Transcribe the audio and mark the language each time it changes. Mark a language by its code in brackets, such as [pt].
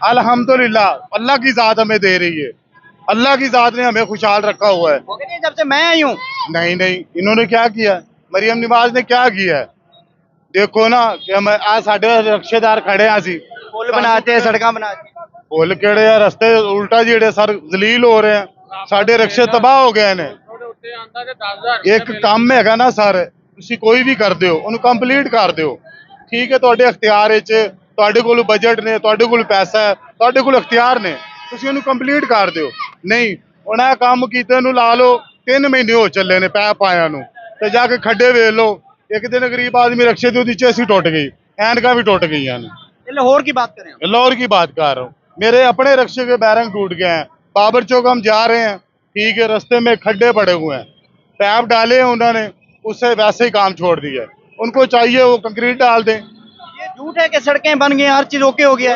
[hi] अल्हम्दुलिल्लाह अल्लाह की जात हमें दे रही है, अल्लाह की जात ने हमें खुशहाल रखा हुआ है। वो कहती है जब से मैं आई हूँ। नहीं नहीं, इन्होंने क्या किया, मरियम नवाज ने क्या किया है। देखो ना कि हम आज साढ़े रिक्शेदार खड़े हैं, [pa] ਅਸੀਂ [hi] पुल बनाते हैं, सड़क बनाते हैं। [pa] ਪੁੱਲ ਕਿਹੜੇ ਆ, ਰਸਤੇ ਉਲਟਾ ਜਿਹੜੇ ਸਰ ਜ਼ਲੀਲ ਹੋ ਰਹੇ ਆ, ਸਾਡੇ ਰਿਕਸ਼ੇ ਤਬਾਹ ਹੋ ਗਏ ਨੇ। ਇੱਕ ਕੰਮ ਹੈਗਾ ਨਾ ਸਰ, ਤੁਸੀਂ ਕੋਈ ਵੀ ਕਰਦੇ ਹੋ ਉਹਨੂੰ ਕੰਪਲੀਟ ਕਰ ਦਿਓ, ਠੀਕ ਹੈ। ਤੁਹਾਡੇ ਅਖਤਿਆਰ ਵਿੱਚ, ਤੁਹਾਡੇ ਕੋਲ ਬਜਟ ਨੇ, ਤੁਹਾਡੇ ਕੋਲ ਪੈਸਾ ਹੈ, ਤੁਹਾਡੇ ਕੋਲ ਅਖਤਿਆਰ ਨੇ, ਤੁਸੀਂ ਉਹਨੂੰ ਕੰਪਲੀਟ ਕਰ ਦਿਓ। ਨਹੀਂ ਹੁਣ ਇਹ ਕੰਮ ਕੀਤੇ ਨੂੰ ਲਾ ਲਓ 3 ਮਹੀਨੇ ਹੋ ਚੱਲੇ ਨੇ ਪੈਪ ਆਇਆਂ ਨੂੰ, ਤੇ ਜਾ ਕੇ ਖੱਡੇ ਵੇਖ ਲਓ। ਇੱਕ ਦਿਨ ਗਰੀਬ ਆਦਮੀ ਰਿਕਸ਼ੇ ਤੇ ਉਹਦੀ ਚੇਸੀ ਟੁੱਟ ਗਈ, ਐਨਕਾਂ ਵੀ ਟੁੱਟ ਗਈਆਂ ਨੇ। [hi] लाहौर की बात करें, लाहौर की बात कर रहा हूँ, मेरे अपने रिक्शे के बैरंग टूट गए हैं। बाबर चौक हम जा रहे हैं, ठीक है, रास्ते में खड्डे पड़े हुए हैं, पैप डाले हैं उन्होंने, उससे वैसे ही काम छोड़ दिया। उनको चाहिए वो कंक्रीट डाल दें। ये झूठ है कि सड़कें बन गई, हर चीज ओके हो गया।